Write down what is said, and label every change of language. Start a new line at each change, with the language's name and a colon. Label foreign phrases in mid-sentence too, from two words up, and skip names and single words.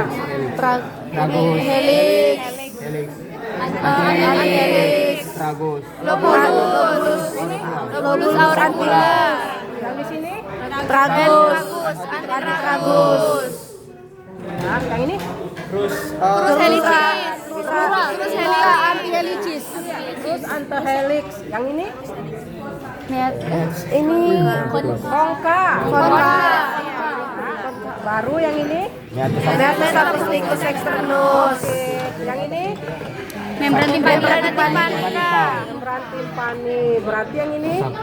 Latin: Helix, helix, Tragus. lobulus auricula.
Indonesian: Yang di sini,
Latin: Tragus, antragus.
Indonesian: nah, yang ini,
Latin: Crus helicis. Crus helix antihelicis.
Indonesian: terus antehelix. Yang ini, Ini kongka. Baru yang ini,
Latin: meatus acutus externus.
Indonesian: yang ini. Membran timpani. Membran timpani. Berarti yang ini